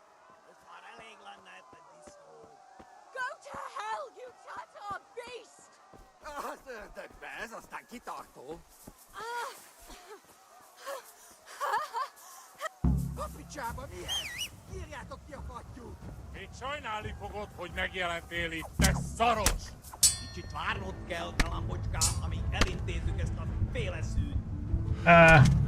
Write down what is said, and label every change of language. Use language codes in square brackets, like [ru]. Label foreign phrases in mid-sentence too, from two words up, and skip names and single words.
[en] Go to hell, you Tatar beast! [hu] Ez aztán kitartó. Kapicsába mi ez? Nyírjátok ki a fattyút! Még sajnálni fogod, hogy megjelentél itt, te szaros! Ah.